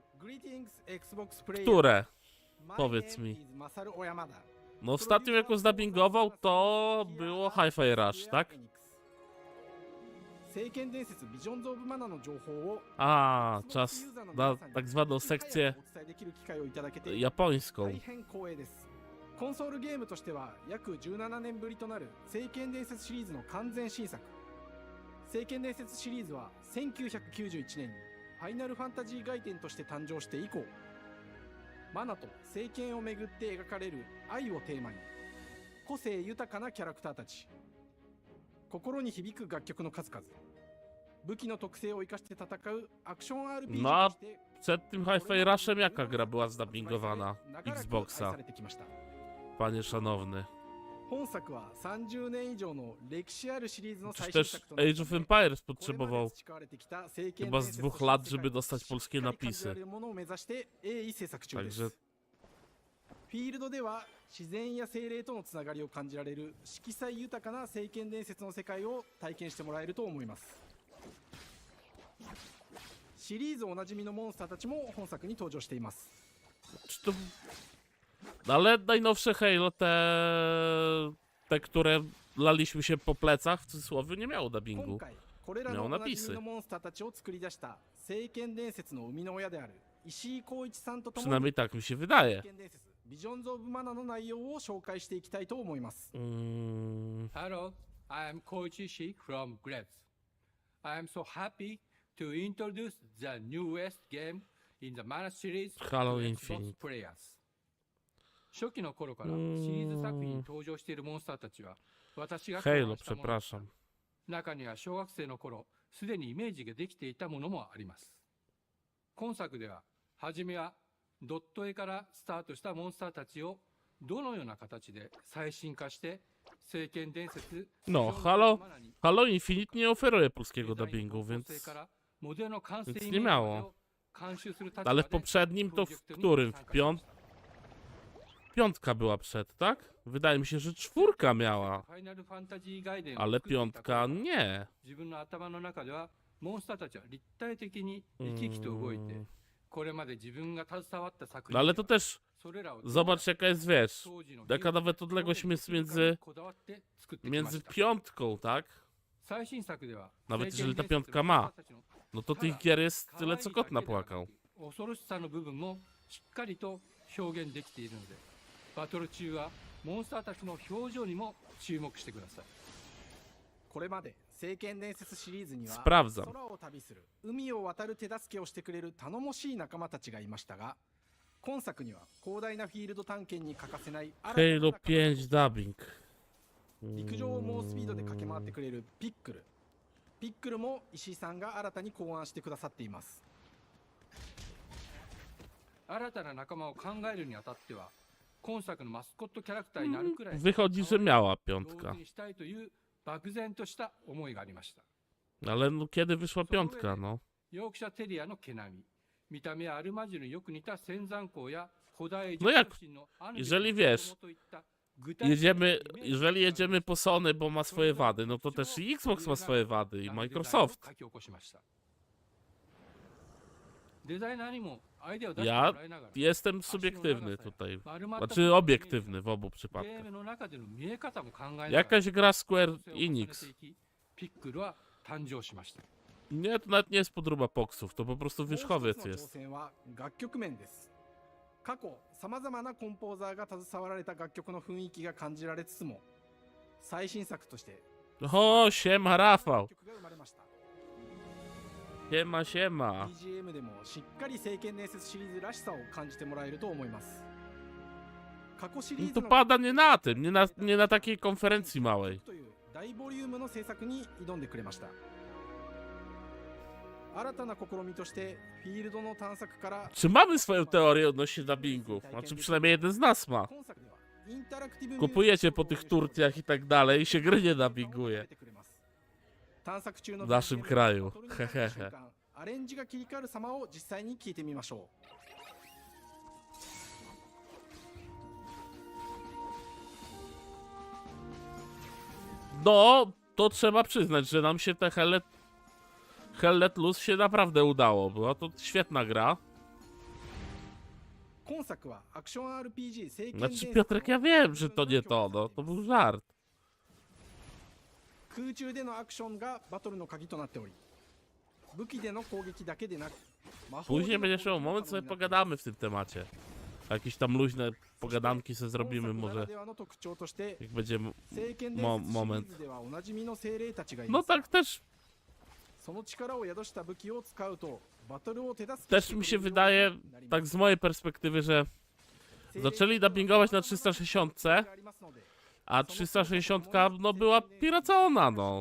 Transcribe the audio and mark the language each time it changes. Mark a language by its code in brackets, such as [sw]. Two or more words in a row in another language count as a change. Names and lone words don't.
[pl] Które? Powiedz mi. No ostatnio jako zdubbingował to było Hi-Fi Rush, tak? A, czas na tak zwaną sekcję japońską. [ja] コンソールゲームとしては約17年ぶりとなる聖剣伝説シリーズの完全新作。聖剣伝説シリーズは1991年にファイナルファンタジー外伝として誕生して以降、マナと聖剣をめぐって描かれる愛をテーマに、個性豊かなキャラクターたち、心に響く楽曲の数々、武器の特性を生かして戦うアクション RPG として [pl] Przed tym Hi-Fi Rushem jaka gra była zdubbingowana Xboxa? Panie szanowny. [ja] 本作は30年以上の歴史あるシリーズの最 [pl] Przecież [ja] 新作となる Age of Empires これまで [pl] potrzebował [ja] 培われてきた聖剣 [pl] chyba [ja] 伝 [pl] z [ja] 説 [pl] 2 [ja] として [pl] lat, [ja] 世界 [pl] żeby [ja] に [pl] dostać polskie [ja] しっかり感じら [pl] napisy. [ja] れるものを目指して鋭意制作中です [pl] Także [ja] フィールドでは自然や精霊とのつながりを感じられる色彩豊かな聖剣伝説の世界を体験してもらえると思います。シリーズおなじみのモンスターたちも本作に登場しています。 [pl] czy to... Ale najnowsze Halo, te, które laliśmy się po plecach, w cudzysłowie, nie miało [ja] 今 [pl] dubbingu. [ja] 回これらの [pl] Miało [ja] おなじみ [pl] napisy. [ja] のモンスターたちを作り出した聖剣伝説の生みの親である石井浩一さんと共に [pl] Przynajmniej tak mi się wydaje. [ja] 聖剣伝説ビジョンズ・オブ・マナの内容を紹介していきたいと思います。 [en] Hello, I am Koichi Shi from Grabs. I am so happy to introduce the newest game in the Mana series to Halo Xbox Infinite. players. [ja] 初期の頃からシリーズ作品に登場しているモンスターたちは私が考案 Halo, したものでした。 [pl] przepraszam. [ja] 中には小学生の頃すでにイメージができていたものもあります。今作では初めはドット絵からスタートしたモンスターたちをどのような形で最新化して聖剣伝説 [pl] No, Halo Infinite nie oferuje polskiego dubbingu, więc [ja] モデルの完成 [pl] nic [ja] イ [pl] nie [ja] メージまで [pl] miało. [ja] を [pl] Ale w poprzednim to w którym? W piątka była przed, tak? Wydaje mi się, że czwórka miała. Ale piątka nie. No ale to też zobacz jaka jest, wiesz, jaka nawet odległość jest między piątką, tak? Nawet jeżeli ta piątka ma, no to tych gier jest tyle co kot napłakał. [ja] バトル中はモンスターたちの表情にも注目してください。これまで聖剣伝説シリーズには [pl] Sprawdzam. [ja] 空を旅する海を渡る手助けをしてくれる頼もしい仲間たちがいましたが、今作には広大なフィールド探検に欠かせない [pl] Halo 5 dubbing. [ja] 陸上を猛スピードで駆け回ってくれるピックル。ピックルも石井さんが新たに考案してくださっています。新たな仲間を考えるにあたっては、今作のマスコットキャラクターになるくらい [pl] Wychodzi, że miała piątka. [ja] 動物にしたいという漠然とした思いがありました。 [pl] Ale no kiedy wyszła piątka, no? [ja] ヨークシャテリアの毛並み、見た目はアルマジルによく似た仙山港や古代エジプト神のアヌビスの [pl] Jeżeli wiesz, [ja] といった具体的な [pl] jeżeli jedziemy po Sony, bo ma swoje wady, no to też i Xbox ma swoje wady i Microsoft. [ja] 書き起こしました。デザイナーにもアイデアを出して [pl] Ja [ja] もらいながら [pl] jestem subiektywny tutaj. Znaczy obiektywny w obu [ja] ゲ [pl] przypadkach. [ja] ームの中での見え方も考えながら [pl] Jakaś gra Square Enix. [ja] ピックルは誕生しました。 [pl] Nie, to nawet nie jest podróba poksów, to po prostu wierzchowiec [ja] もう一つの挑 [pl] jest. [ja] 戦は楽曲面です。過去さまざまなコンポーザーが携わられた楽曲の雰囲気が感じられつつも、最新作として [pl] O, siema Rafał. [ja] 曲が生まれました。 [pl] Siema, siema. [ja] BGM でもしっかり聖剣伝説シリーズらしさを感じてもらえると思います。過去シリ [pl] No [ja] ーズ [pl] to [ja] の [pl] pada nie na tym, nie na takiej konferencji małej. [ja] という大ボリュームの制作に挑んでくれました。新たな試みとしてフィールドの探索から [pl] Czy mamy swoją teorię odnośnie dubbingów? Znaczy przynajmniej jeden z nas ma. [ja] 今作ではインタラクティブ [pl] Kupujecie po tych Turcjach i tak dalej i się gry nie dubbinguje. [ja] 探索中の [pl] W naszym kraju. [ja] バトルになった Hehehe. 瞬間アレンジが切り替わる様を実際に聞いてみましょう。 [pl] No, to trzeba przyznać, że nam się te Hell Let Loose się naprawdę udało. Była to świetna gra. [ja] 今作はアクション RPG 聖剣伝 [pl] Znaczy [ja] 説 [pl] Piotrek, ja wiem, że to nie to, no. To był żart. [ja] 空中でのアクションがバトルの鍵となっており、武器での攻撃だけでなく、魔法で [pl] Później [ja] の [pl] będzie [ja] 攻 [pl] się [ja] 撃も [pl] moment, [ja] 可能 [pl] sobie [ja] になっています。 [pl] pogadamy w tym temacie. Jakieś tam luźne pogadanki sobie zrobimy [ja] 本作な [pl] może, [ja] らではの特徴として、 [pl] jak będzie [ja] 聖剣伝説シリ [pl] moment. [ja] ーズではおなじみの精霊たちがい [pl] No [ja] ます。 [pl] tak też [ja] その力を宿した武器を使うと、バトルを手助け [pl] też mi się wydaje, tak z mojej perspektywy, że zaczęli dubbingować na 360, a 360 no była piracona, no.